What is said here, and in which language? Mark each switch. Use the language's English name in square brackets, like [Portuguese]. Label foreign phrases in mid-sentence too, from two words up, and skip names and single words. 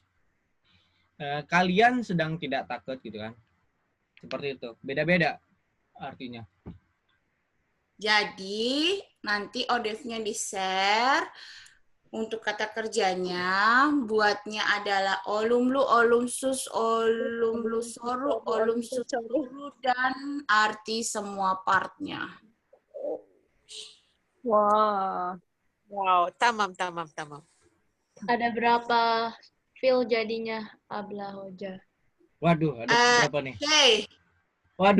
[Indonesian] Kalian sedang tidak takut gitu kan. Seperti itu. Beda-beda artinya. Jadi nanti ODEF-nya di-share. Untuk kata kerjanya, buatnya adalah [Turkish] olumlu, olumsus, olumlu soru, olumsus soru, [Indonesian] dan arti semua partnya. [Turkish] Wow, tamam. [Indonesian] Ada berapa feel jadinya [Turkish] Abla Hoja? [Indonesian] Waduh, ada berapa nih? Oke. Waduh,